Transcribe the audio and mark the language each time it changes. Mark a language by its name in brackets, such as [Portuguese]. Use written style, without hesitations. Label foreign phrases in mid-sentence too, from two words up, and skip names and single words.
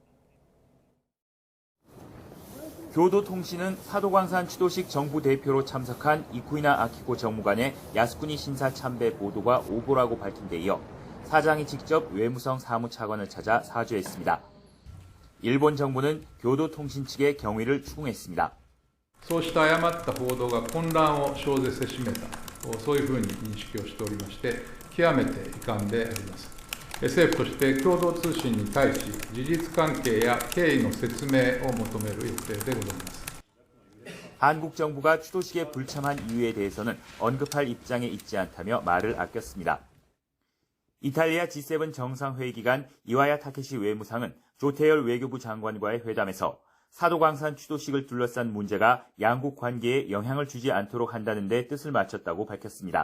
[Korean] 교도통신은 사도광산 추도식 정부 대표로 참석한 이쿠이나 아키코 정무관의 야스쿠니 신사 참배 보도가 오보라고 밝힌 데 이어 사장이 직접 외무성 사무차관을 찾아 사죄했습니다. 일본 정부는 교도통신 측의 경위를 추궁했습니다. [Japanese] そうした誤った報道が混乱を生じせしめた、そういうふうに認識をしておりまして、極めて遺憾であります。政府として共同通信に対し、事実関係や経緯の説明を求める予定でございます。 [Korean] 한국 정부가 추도식에 불참한 이유에 대해서는 언급할 입장에 있지 않다며 말을 아꼈습니다. 이탈리아 G7 정상회의 기간 이와야 타케시 외무상은 조태열 외교부 장관과의 회담에서 사도광산 추도식을 둘러싼 문제가 양국 관계에 영향을 주지 않도록 한다는 데 뜻을 맞췄다고 밝혔습니다.